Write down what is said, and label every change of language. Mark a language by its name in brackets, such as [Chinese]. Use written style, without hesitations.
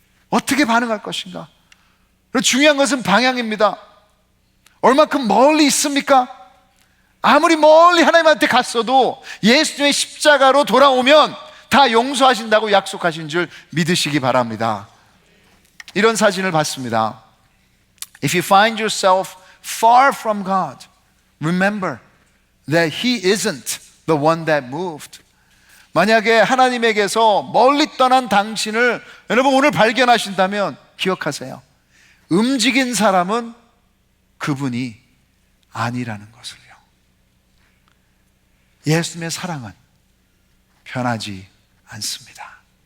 [Korean] 어떻게 반응할 것인가? 중요한 것은 방향입니다. 얼마큼 멀리 있습니까? 아무리 멀리 하나님한테 갔어도 예수님의 십자가로 돌아오면 다 용서하신다고 약속하신 줄 믿으시기 바랍니다. 이런 사진을 봤습니다. [English] If you find yourself far from God, remember that He isn't the one that moved. [Korean] 만약에 하나님에게서 멀리 떠난 당신을 여러분 오늘 발견하신다면 기억하세요. 움직인 사람은 그분이 아니라는 것을요. 예수님의 사랑은 변하지 않습니다.